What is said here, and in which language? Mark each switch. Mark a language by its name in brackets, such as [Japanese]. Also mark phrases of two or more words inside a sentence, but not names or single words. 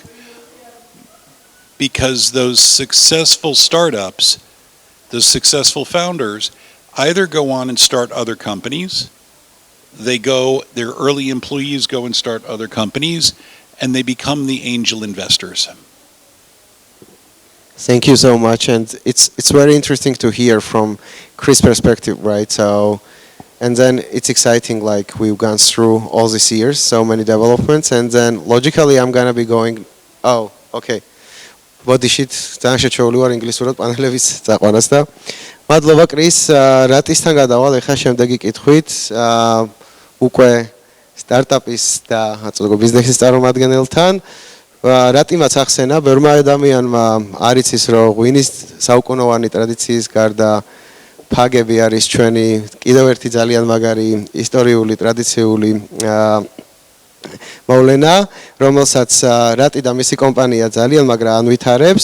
[English] Because those successful startups, those successful founders, either go on and start other companies, their early employees go and start other companies, and they become the angel investors. Thank you so much, and it's very interesting to hear from Chris' perspective, right? So, and then it's exciting, like we've gone through all these years, so many developments, and then logically I'm gonna be going, oh, okay. [Georgian] ბოდიშით ძალიან შეჩეული ვარ ინგლისურად პანელების წაყვანას და მადლობა კრის რატისთან გადავალ ახლა შემდეგი კითხვით უკვე სტარტაპის და ასე ბიზნესის წარმომადგენელთან რატიმაც ახსენა ბევრმა ადამიანმა არ იცის რომ ღვინის საუკუნოვანი ტრადიციის გარდა ფაგები არის ჩვენი კიდევ ერთი ძალიან მაგარი ისტორიული ტრადიციული მოვლენა, რომელსაც რატი და მისი კომპანია ძალიან მაგრა ანვითარებს.